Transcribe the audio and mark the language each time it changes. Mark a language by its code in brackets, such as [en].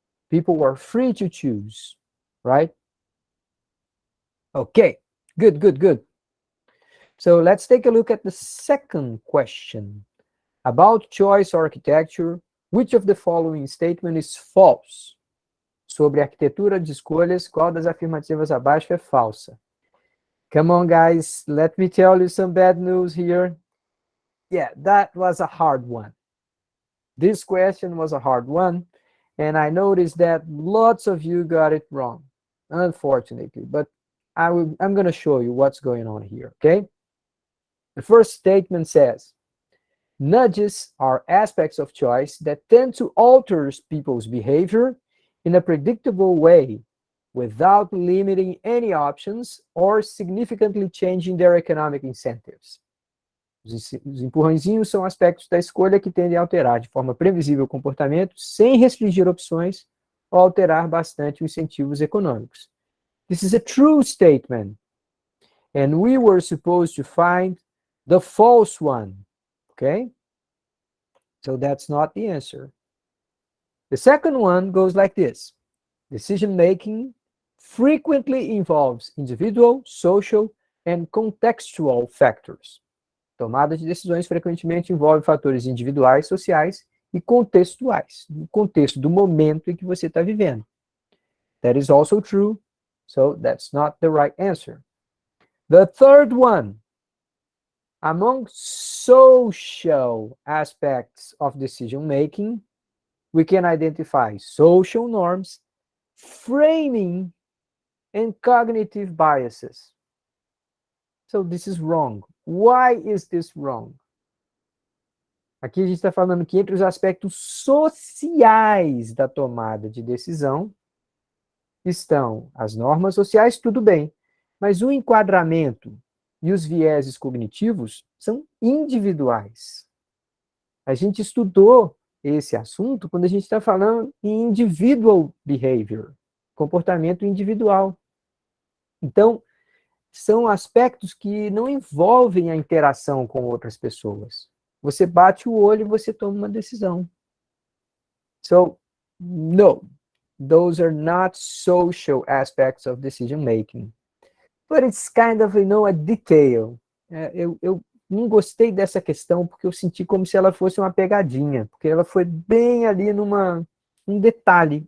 [en] People are free to choose, right? Okay, good. So let's take a look at the second question. About choice architecture, which of the following statement is false? [pt] Sobre arquitetura de escolhas, qual das afirmativas abaixo é falsa? [en] Come on, guys, let me tell you some bad news here. Yeah, that was a hard one. This question was a hard one, and I noticed that lots of you got it wrong, unfortunately, but I'm going to show you what's going on here, okay? The first statement says, nudges are aspects of choice that tend to alter people's behavior in a predictable way without limiting any options or significantly changing their economic incentives. [pt] Os empurrãozinhos são aspectos da escolha que tendem a alterar de forma previsível o comportamento sem restringir opções ou alterar bastante os incentivos econômicos. [en] This is a true statement, and we were supposed to find the false one, okay? So that's not the answer. The second one goes like this. Decision-making frequently involves individual, social, and contextual factors. [pt] Tomada de decisões frequentemente envolve fatores individuais, sociais e contextuais, no contexto do momento em que você está vivendo. [en] That is also true, so that's not the right answer. The third one, among social aspects of decision-making, we can identify social norms, framing, and cognitive biases. So this is wrong. Why is this wrong? [pt] Aqui a gente está falando que entre os aspectos sociais da tomada de decisão estão as normas sociais, tudo bem, mas o enquadramento e os vieses cognitivos são individuais. A gente estudou esse assunto quando a gente está falando em [en] individual behavior, [pt] comportamento individual. Então, são aspectos que não envolvem a interação com outras pessoas. Você bate o olho e você toma uma decisão. [en] So, no, those are not social aspects of decision making. But it's kind of, you know, a detail. [pt] Eu não gostei dessa questão porque eu senti como se ela fosse uma pegadinha, porque ela foi bem ali um detalhe.